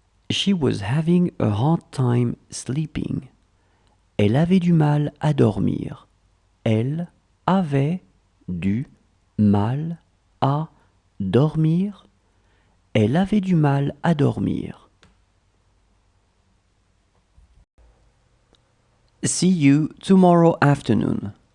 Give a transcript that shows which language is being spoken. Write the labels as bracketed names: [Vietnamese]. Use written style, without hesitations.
[English] She was having a hard time sleeping. [French] Elle avait du mal à dormir. Elle avait du mal à dormir. Elle avait du mal à dormir. [English] See you tomorrow afternoon.